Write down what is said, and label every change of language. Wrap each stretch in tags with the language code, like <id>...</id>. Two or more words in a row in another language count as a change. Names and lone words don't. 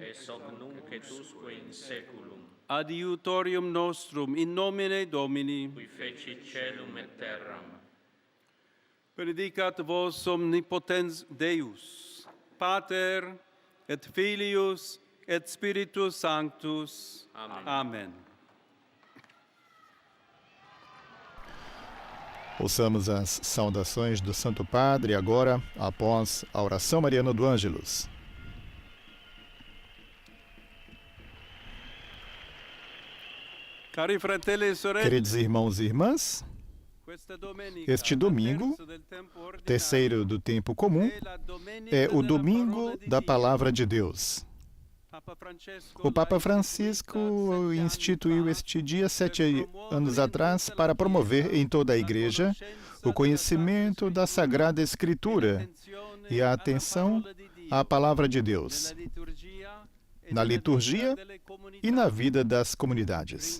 <la>es hoc nunc et usque in saeculum, Adiutorium nostrum in nomine Domini. qui fecit caelum et terram. Benedicat vos omnipotens Deus, Pater et Filius et Spiritus Sanctus. Amen. Amen.</la> <pt>Ouçamos as saudações do Santo Padre agora, após a oração mariana do Ângelus.</pt> <it>Cari fratelli e sorelle,</it> <pt>Queridos irmãos e irmãs, este domingo, terceiro do tempo comum, é o domingo da Palavra de Deus. O Papa Francisco instituiu este dia 7 anos atrás para promover em toda a Igreja o conhecimento da Sagrada Escritura e a atenção à Palavra de Deus, na liturgia e na vida das comunidades.</pt>